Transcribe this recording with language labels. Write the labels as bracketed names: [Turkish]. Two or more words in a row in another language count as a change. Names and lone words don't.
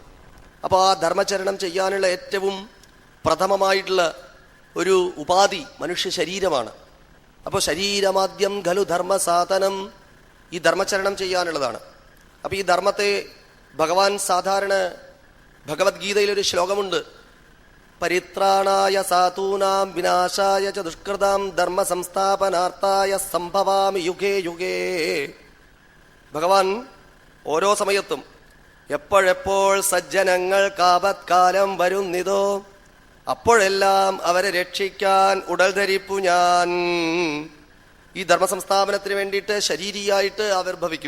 [Malayalam] അപ്പോൾ ആ ധർമ്മചരണം ചെയ്യാനുള്ള ഏറ്റവും പ്രഥമമായിട്ടുള്ള ഒരു ഉപാധി മനുഷ്യ ശരീരമാണ്. അപ്പോൾ [Sanskrit] ശരീരമാദ്യം ഖലു ധർമ്മസാധനം, [Malayalam] ഈ ധർമ്മചരണം ചെയ്യാനുള്ളതാണ്. അപ്പോൾ ഈ ധർമ്മത്തെ ഭഗവാൻ സാധാരണ ഭഗവത്ഗീതയിലൊരു ശ്ലോകമുണ്ട്, [Sanskrit] പരിത്രാണായ സാധൂനാം വിനാശായ ച ദുഷ്കൃതാം ധർമ്മ സംസ്ഥാപനാർത്ഥായ സംഭവാമി യുഗേ യുഗേ. [Malayalam] ഭഗവാൻ ഓരോ സമയത്തും എപ്പോഴെപ്പോൾ സജ്ജനങ്ങൾക്കാപത്കാലം വരുന്നിതോ അപ്പോഴെല്ലാം അവരെ രക്ഷിക്കാൻ ഉടൽ ധരിപ്പു ഞാൻ. ഈ ധർമ്മസംസ്ഥാപനത്തിന് വേണ്ടിയിട്ട് ശരീരിയായിട്ട് ആവിർഭവിക്കും.